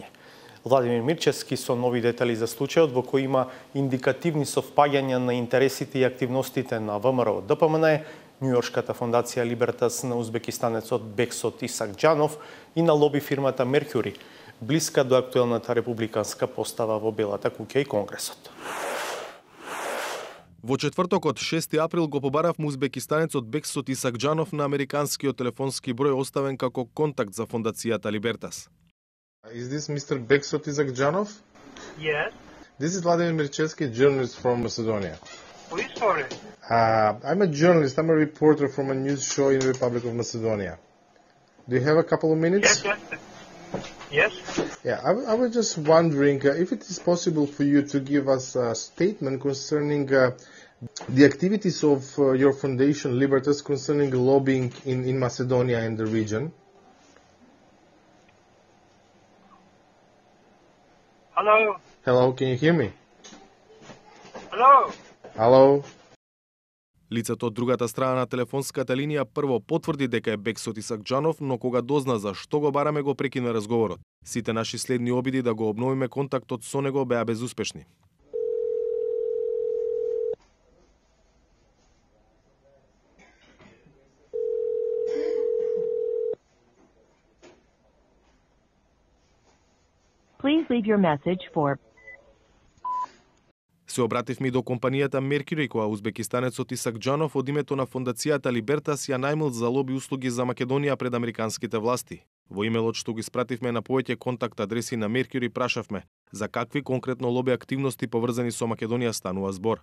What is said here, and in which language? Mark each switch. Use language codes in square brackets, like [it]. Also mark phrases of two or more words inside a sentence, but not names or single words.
[mk] Владимир Мирчевски со нови детали за случајот во кој има индикативни совпаѓања на интересите и активностите на ВМРО ДПМН, Њујоршката фондација Либертас на узбекистанецот Бексот Исакџанов и на лоби фирмата Меркюри, блиска до актуелната републиканска постава во Белата куќа и Конгресот. Во четвртокот 6 април го побарав узбекистанецот Бексот Исакџанов на американскиот телефонски број оставен како контакт за фондацијата Либертас. [en] Is this Mr. Beksot Isakjanov? Yes. This is Vladimir Mirchevski, journalist from Macedonia. Who is sorry? I'm a journalist. I'm a reporter from a news show in the Republic of Macedonia. Do you have a couple of minutes? Yes. Yeah, I was just wondering if it is possible for you to give us a statement concerning the activities of your foundation, Libertas, concerning lobbying in Macedonia and the region. Hello. Hello, can you hear me? Hello. Hello. [mk] Лицето од другата страна на телефонската линија прво потврди дека е Бексот Исакџанов, но кога дозна за што го бараме го прекина разговорот. Сите наши следни обиди да го обновиме контактот со него беа безуспешни. [en] Please leave your message for. [mk] Се обративме до компанијата Меркюри, која узбекистанецот Исакџанов од името на фондацијата Либертас ја најмил за лоби услуги за Македонија пред американските власти. Во имејлот што го испративме на повеќе контакт адреси на Меркјури прашавме за какви конкретно лоби активности поврзани со Македонија станува збор.